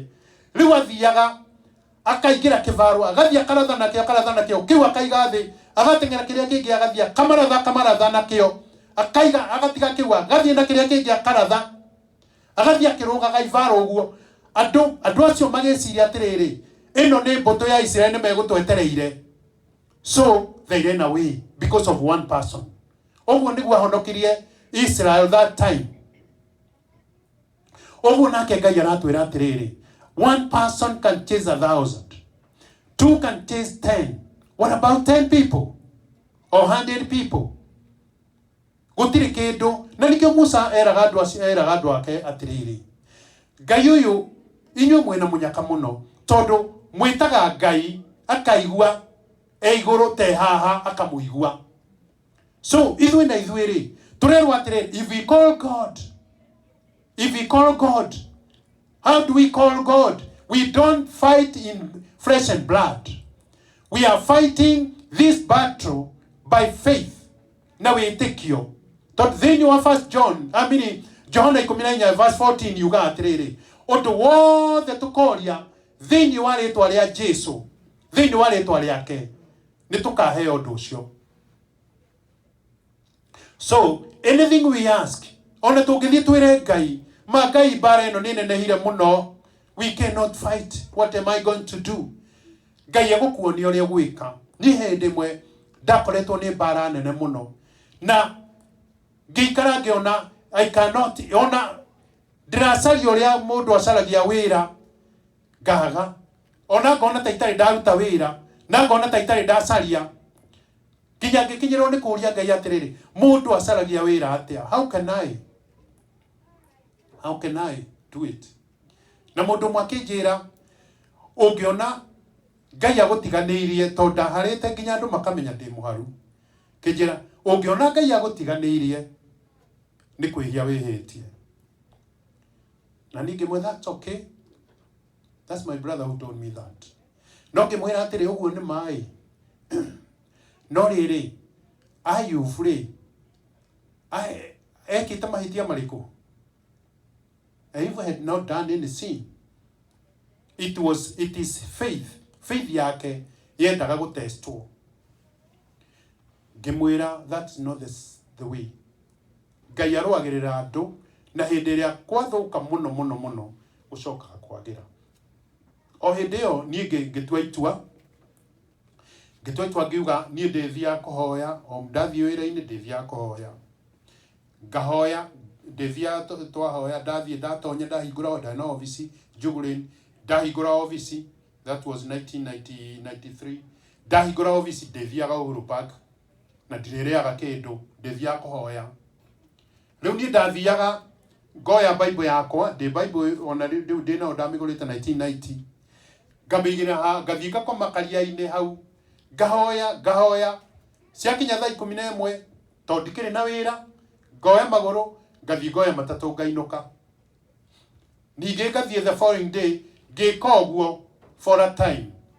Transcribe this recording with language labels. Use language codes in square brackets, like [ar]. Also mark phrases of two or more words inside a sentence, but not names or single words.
[ki] Rĩu athiaga akaingĩra kĩbarũ, agathiĩ akaratha nakĩo kĩu, akaiga thĩ, agateng'era kĩrĩa kĩngĩ agathiĩ akamaratha nakĩo, akaiga agatiga kĩu, agathiĩ na kĩrĩa kĩngĩ akaratha, agathiĩ akĩrũgaga ibarũ ũguo. Andũ acio magĩciria atĩrĩrĩ, ĩno nĩ mbũtũ ya Israeli nĩ megũtwetereire. [en] So they ran away because of one person. [ki] Ũguo nĩguo ahonokirie Israel [en] that time. [ki] Ũguo nake Ngai aratwĩra atĩrĩrĩ, [en] one person can chase 1,000, two can chase 10. What about 10 people or 100 people? [ki] Gũtirĩ kĩndũ. Na nĩkĩo Musa eraga andũ ake atĩrĩrĩ, Ngai ũyũ inyuĩ mwĩna mũnyaka mũno, tondũ mwĩtaga Ngai akaigua igũrũ te haha akamũigua. So ithuĩ na ithuĩ rĩ tũrerwo atĩrĩrĩ, [en] if we call God, how do we call God? We don't fight in flesh and blood. We are fighting this battle by faith. [ki] Na wĩtĩkio. Tondũ thĩinĩ wa John 14 yuga atĩrĩrĩ, Undu wothe tukoria thiini wa ritwa ria Jesu, thiini wa ritwa riake, ni tukaheo undu ucio. [en] So anything we ask, [ki] ona tungithie twire Ngai, ma Ngai bara ino ni nenehire muno, [en] we cannot fight. What am I going to do? [ki] Ngai egukuonia uria gwika. Ni hindi mwe ndakoretwo ni bara nene muno, na ngikara ngiona [en] I cannot [ki] ona ndiracaria uria mundu acaragia wira ngaga, ona ngona ta itari ndaruta wira, na ngona ta itari ndacaria, nginya ngikinyirwo ni kuria Ngai atiriri, mundu acaragia wira atia? [en] How can I do it? [ki] Na mundu mwakinjira ungiona Ngai agutiganirie tonda harite nginya andu makamenya ndi muharu, kinjira ungiona Ngai agutiganirie ni kwihia wihitie. Na ningi mwe, [en] that's okay. That's my brother who told me that. [ki] No ngimwira atiri uguo ni mai. No riri, [en] are you free? [ki] Ekite mahitia mariku? [en] If I had not done any sin, it is faith. [ki] Faith yake yendaga gutestwo. Ngimwira, [en] that's not the way. [ki] Ngai aruagirira andu, na hindi iria kwathuka muno gucokaga kwagira. O hindi iyo nie ngitua itua ngiuga nie ndithia kuhoya, o ndathie wira-ini ndithia kuhoya, ngahoya ndithia twahoya, ndathie ndatonya ndahingura ndana office Jugurin, ndahingura office, [en] that was 1993. [ki] Ndahingura office ndithiaga Uhuru Park, na ndirireaga kindu, ndithia kuhoya. Riu ni ndathiaga ngoya Bible yakwa, ndi Bible ona riu ndina ndamigurite 1990, ngamigira ha ngathie ngakoma karia-ini hau, ngahoya ciakinya thaa 11 tondu ndikiri na wira, ngoya maguru ngathie ngoya matatu ngainuka, ningi ngathie [en] the following day [ki] ngika uguo [en] for a time,